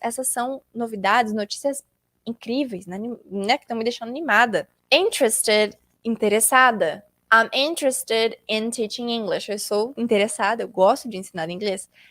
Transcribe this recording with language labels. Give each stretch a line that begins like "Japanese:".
Portuguese: Essas são novidades, notícias incríveis, né? Que estão me deixando animada. Interested, interessada.
English: I'm interested in teaching English.
Portuguese: Eu sou interessada, eu gosto de ensinar inglês.